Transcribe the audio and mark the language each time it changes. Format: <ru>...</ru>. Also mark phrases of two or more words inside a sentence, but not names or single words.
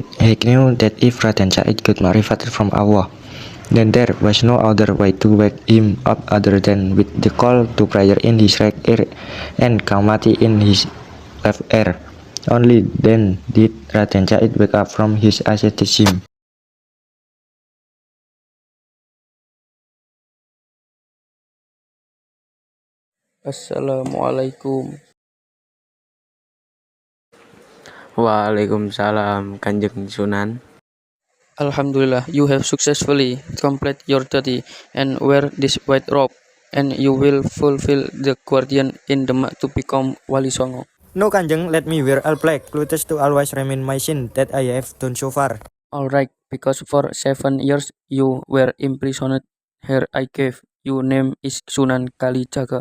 <en>He knew that if Raden Said got marifat from Allah, then there was no other way to wake him up other than with the call to prayer in his right ear and Kamati in his left ear. Only then did Raden Said wake up from his asceticism. Assalamualaikum. Waalaikumsalam, Kanjeng Sunan. Alhamdulillah, you have successfully completed your duty and wear this white robe, and you will fulfill the guardian in Demak to become Wali Songo. No, Kanjeng, let me wear all black clothes to always remind my sin that I have done so far. Alright, because for 7 years you were imprisoned here I gave you name is Sunan Kalijaga.</en>